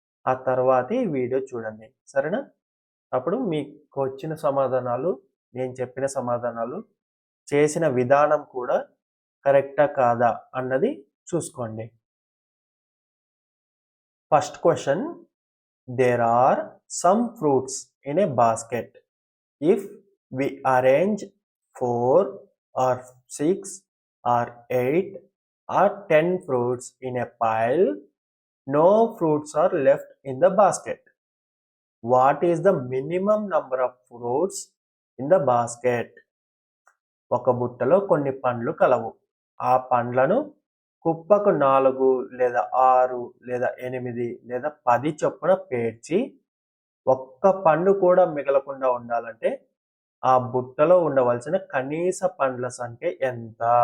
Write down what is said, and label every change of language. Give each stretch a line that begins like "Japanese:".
Telugu: ఆ తర్వాత ఈ వీడియో చూడండి, సరేనా? అప్పుడు మీకు వచ్చిన సమాధానాలు, నేను చెప్పిన సమాధానాలు, చేసిన విధానం కూడా కరెక్టా కాదా అన్నది చూసుకోండి.
English: First question, there are some fruits in a basket. If we arrange 4 or 6 or 8 or 10 fruits in a pile, no fruits are left in the basket. What is the minimum number of fruits in the basket?
Telugu: ఒక బుట్టలో కొన్ని పండ్లు కలవు. ఆ పండ్లను కుప్పకు 4 లేదా 6 లేదా 8 లేదా 10 చొప్పున పేర్చి ఒక్క పండు కూడా మిగలకుండా ఉండాలంటే ఆ బుట్టలో ఉండవలసిన కనీస పండ్ల సంఖ్య ఎంత?